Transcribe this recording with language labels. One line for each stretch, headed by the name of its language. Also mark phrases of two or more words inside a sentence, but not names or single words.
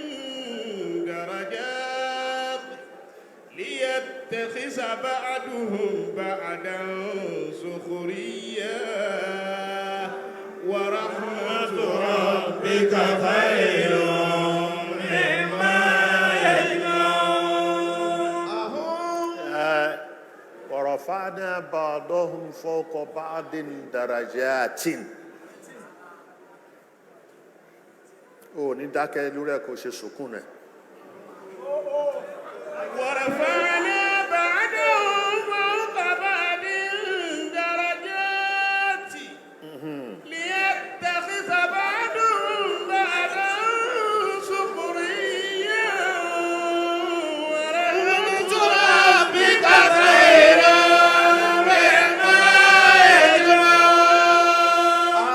Arabic: درجات ليتخذ بعضهم بعضا سخريا ورحمة ربك خير مما يجمعون. ورفعنا بعضهم فوق بعض درجات.
Yoruba: ó ní dákẹ́ lórí ẹ̀ kó ṣe sùkún ẹ̀.
Arabic: ورفعنا بعضهم فوق بعض درجات ليتخذ بعضهم بعضا سخريا ورحمة ربك خير مما يجمعون.